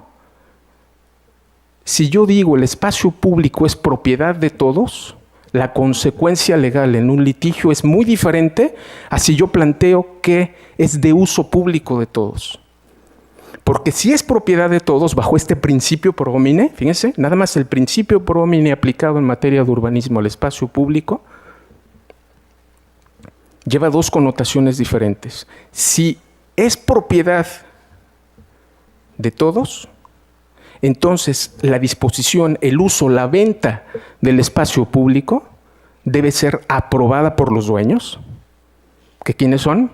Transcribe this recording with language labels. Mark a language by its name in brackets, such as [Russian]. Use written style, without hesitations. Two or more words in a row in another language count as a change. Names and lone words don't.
[Spanish] Si yo digo el espacio público es propiedad de todos, la consecuencia legal en un litigio es muy diferente a si yo planteo que es de uso público de todos. Porque si es propiedad de todos, bajo este principio [Latin] pro homine, [Spanish] fíjense, nada más el principio [Latin] pro homine [Spanish] aplicado en materia de urbanismo al espacio público, lleva dos connotaciones diferentes. Si es propiedad de todos, entonces la disposición, el uso, la venta del espacio público debe ser aprobada por los dueños, que ¿quiénes son?